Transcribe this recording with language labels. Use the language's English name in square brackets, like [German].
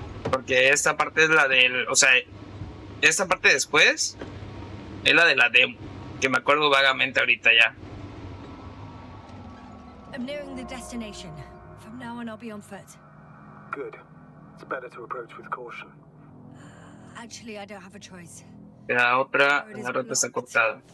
[Spanish] Porque esta parte es la del... O sea, esta parte después es la de la demo. Que me acuerdo vagamente ahorita ya. [English] I'm nearing the destination. From now on, I'll be on foot. Good. It's better to approach with caution. Actually, I don't have a choice. [Spanish] La otra, la ruta está cortada.